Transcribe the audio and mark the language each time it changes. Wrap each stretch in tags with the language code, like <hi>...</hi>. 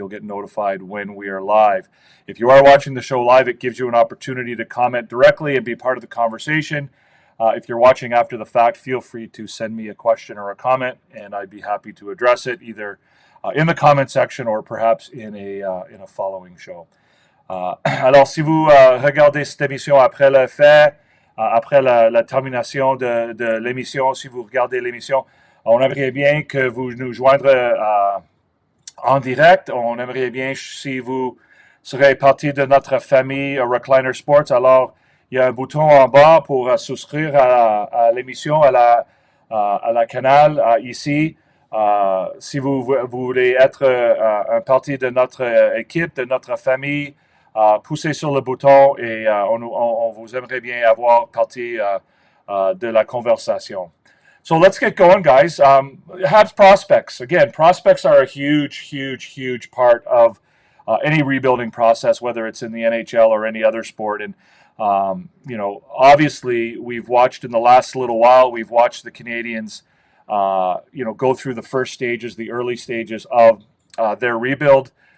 <en>You'll get notified when we are live. If you are watching the show live, it gives you an opportunity to comment directly and be part of the conversation. If you're watching after the fact, feel free to send me a question or a comment, and I'd be happy to address it either in the comment section or perhaps in a following show.</en> <fr>Alors, si vous regardez cette émission après le fait, après la termination de l'émission, si vous regardez l'émission, on aimerait bien que vous nous joindrez en direct. On aimerait bien si vous serez partie de notre famille Recliner Sports. Alors, il y a un bouton en bas pour souscrire à l'émission, à la canal ici. Si vous voulez être un partie de notre équipe, de notre famille, poussez sur le bouton et on vous aimerait bien avoir partie de la conversation.</fr> <en>So let's get going, guys. Habs prospects. Again, prospects are a huge part of any rebuilding process, whether it's in the NHL or any other sport. And Obviously we've watched in the last little while, we've watched the Canadiens, go through the first stages, the early stages of their rebuild.</en>